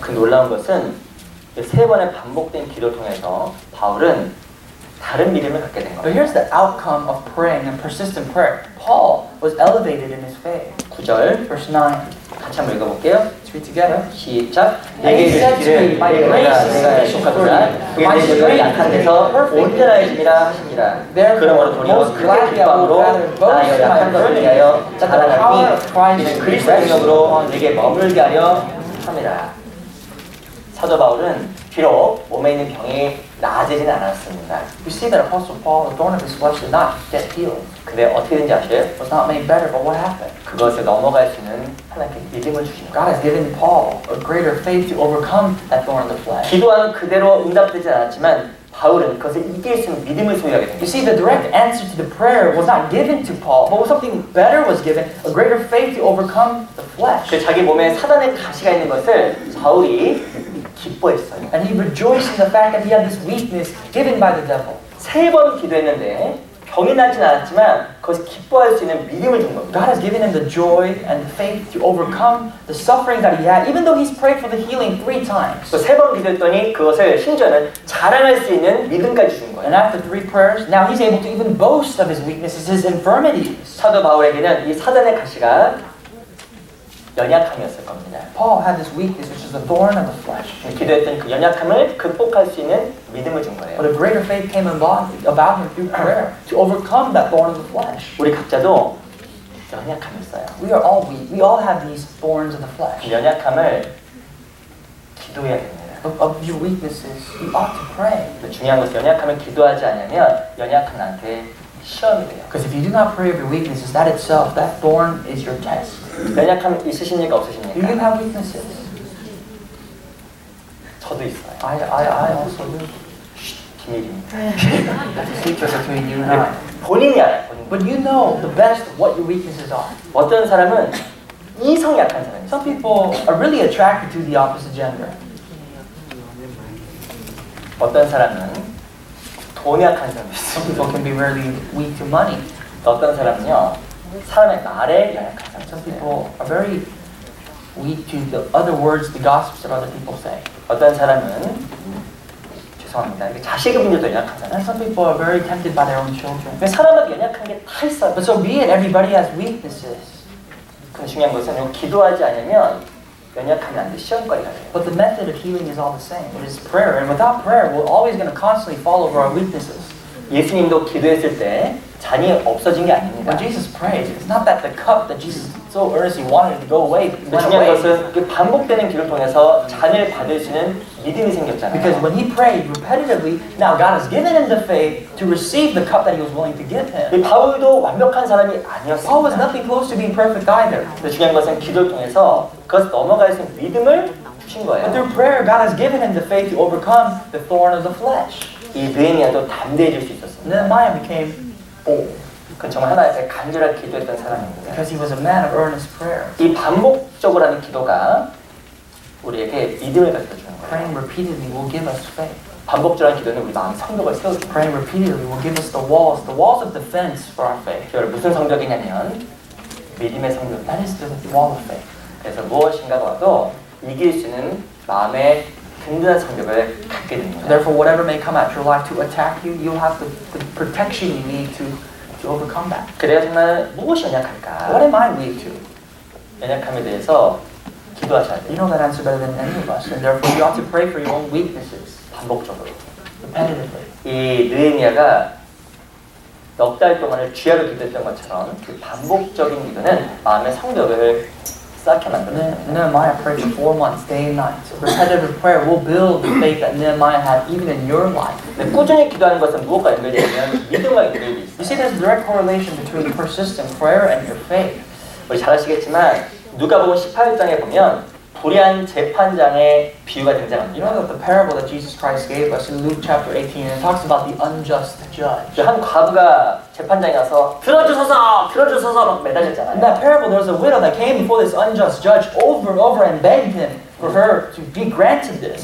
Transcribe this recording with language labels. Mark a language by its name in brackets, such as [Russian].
[Korean] 그 놀라운 것은 이 3번의 반복된 기도 통해서 바울은 다른 믿음을 갖게 된 [English] But [Korean] 겁니다. [English] here's the outcome of praying and persistent prayer. Paul was elevated in his faith. [Korean] 9절 [English] Verse 9. [Korean] 같이 한번 읽어볼게요. [English] Let's read together. [Korean] 시작. [English] And he said to me, My grace is sufficient for you. My strength [Korean] 약한 [English] is [Korean] 데서 [English] perfect. [Korean] 온전하여짐이라 하시니라. [English] Therefore, [Korean] 그러므로 도리어 [English] most [Korean] 크게 [English] gladly I will [Korean] 기뻐함으로 [English] rather boast in my [Korean] 약한 것을 [English] infirmities, [Korean] 위하여 [English] that the power of Christ [Korean] 자랑하니 [English] may [Korean] 그리스도 [English] rest [Korean] 능력으로 [English] upon [Korean] 내게 머물게 하려 함이라. 사도 바울은 비록 몸에 있는 병이 나아지진 않았습니다. [English] We see that Apostle Paul, the thorn of his flesh, did not get healed. [Korean] 근데 어떻게 된지 아세요? [English] Was not made better, but what happened? [Korean] 그것을 넘어갈 수 있는 하나님께 믿음을 주신 [English] God [Korean] 거예요. [English] has given Paul a greater faith to overcome that thorn of the flesh. [Korean] 기도한 그대로 응답되지 않았지만 바울은 그것을 이길 수 있는 믿음을 소유하게 됩니다. [English] see, the direct answer to the prayer was not given to Paul, but something better was given, a greater faith to overcome the flesh. [Korean] 그 자기 몸에 사단의 가시가 있는 것을 바울이 기뻐했어요. [English] And he rejoiced in the fact that he had this weakness given by the devil. [Korean] 3번 기도했는데 병이 나진 않았지만 그것을 기뻐할 수 있는 믿음을 준 겁니다. [English] God has given him the joy and the faith to overcome the suffering that he had, even though he's prayed for the healing 3 times. [Korean] 또 3번 기도했더니 그것을 심지어는 자랑할 수 있는 믿음까지 준 [English] And [Korean] 거예요. [English] after 3 prayers, now he's able to even boast of his weaknesses, his infirmities. [Korean] 사도 바울에게는 이 사단의 가시가 연약함이었을 겁니다. [English] Paul had this weakness, which is the thorn of the flesh. [Korean] 기도했던 그 연약함을 극복할 수 있는 믿음을 준 거예요. [English] But a greater faith came about him through prayer to overcome that thorn of the flesh. [Korean] 우리 각자도 연약함이 있어요. [English] We are all weak. We all have these thorns of the [Korean] 그 [English] flesh. [Korean] 연약함을 기도해야 됩니다. [English] Of your weaknesses, you ought to pray. [Korean] 근데 중요한 것은 연약함을 기도하지 않으면 연약한 나한테 시험이 돼요. [English] Because if you do not pray of your weaknesses, that itself, that thorn is your test. [Korean] 연약함 있으십니까 [English] Do you [Korean] 없으십니까? [English] have weaknesses? [Korean] 저도 있어요. [English] I also do. [Korean] 비밀입니다. [English] That's a secret between you and I. [Korean] 본인이 알아요. 본인. [English] But you know the best what your weaknesses are. [Korean] 어떤 사람은 이성 약한 사람이 있어요. [English] Some people are really attracted to the opposite gender. [Korean] 어떤 사람은 돈 약한 사람이 [English] Some [Korean] 있어요. [English] people can be really weak to money. [Korean] 또 어떤 사람은요 사람의 말에 연약한 사람이 [English] Some [Korean] 있어요. [English] people are very weak to the other words, the gossips that other people say. [Korean] 어떤 사람은 죄송합니다. 이게 자식의 문제도 연약하잖아요. [English] And some people are very tempted by their own children. [Korean] 근데 사람마다 연약한 게 다 있어요. [English] But so be it, everybody has weaknesses. [Korean] 근데 중요한 것은 이거 기도하지 않으면 연약하면 안 돼. 시험거리가 돼요. [English] But the method of healing is all the same. It is prayer. And without prayer, we're always going to constantly fall over our weaknesses. [Korean] 예수님도 기도했을 때 잔이 없어진 게 아닙니다. [English] When Jesus prays, it's not that the cup that Jesus so earnestly wanted to go away [Korean] 근데 [English] went [Korean] 중요한 [English] away. [Korean] 것은 그 반복되는 기도를 통해서 잔을 받을 수 있는 믿음이 생겼잖아요. [English] Because when he prayed repetitively, now God has given him the faith to receive the cup that he was willing to give him. [Korean] 이 바울도 완벽한 사람이 [English] Paul was nothing close to being perfect either. [Korean] 근데 중요한 것은 기도를 통해서 그것을 넘어갈 수 있는 믿음을 주신 [English] But [Korean] 거예요. [English] through prayer, God has given him the faith to overcome the thorn of the flesh. [Korean] 이 느헤미야도 담대해질 수 있었습니다. [English] Nehemiah became bold [Korean] 그건 정말 하나님 앞에 간절하게 기도했던 사람입니다. [English] because he was a man of earnest prayer. [Korean] 이 반복적으로 하는 기도가 우리에게 믿음을 가르쳐 주는 거예요. [English] Praying repeatedly will give us faith. [Korean] 반복적인 기도는 우리 마음 성벽을 세워줍니다. [English] Praying repeatedly will give us the walls of defense for our faith. [Korean] 여러분 무슨 성벽이냐면 믿음의 [English] That [Korean] 성벽입니다. [English] is the wall of faith. [Korean] 그래서 무엇인가가 와도 이길 수 있는 마음의 든든한 성벽을 갖게 됩니다. [English] Therefore, whatever may come at your life to attack you, you'll have the protection you need to overcome that. [Korean] 그래야 정말 무엇이 [English] What [Korean] 연약할까? [English] am I weak to? [Korean] 연약함에 대해서 기도하셔야 [English] You [Korean] 돼요. [English] know that answer better than any of us, and therefore you ought to pray for your own weaknesses [Korean] 반복적으로. [English] repetitively. [Korean] 이 느헤미야가 넉 달 동안을 주야로 기도했던 것처럼 그 반복적인 기도는 마음의 성벽을 쌓게 만듭니다. [English] Nehemiah prayed for 4 months, day and night. Repetitive prayer will build the faith that Nehemiah had even in your life. [Korean] 근데 꾸준히 기도하는 것은 무엇과 연결되냐면 믿음과 연결돼 [English] You [Korean] 있어요. [English] see, there's a direct correlation between persistent prayer and your faith. [Korean] 우리 잘 아시겠지만 누가복음 18장에 보면 불의한 재판장의 비유가 [English] You know [Korean] 등장합니다. [English] that the parable that Jesus Christ gave us in Luke chapter 18, it talks about the unjust judge. [Korean] 한 과부가 재판장에 가서 들어주소서 막 [English] In [Korean] 매달렸잖아요. [English] that parable, there was a widow that came before this unjust judge over and over and begged him for her to be granted this.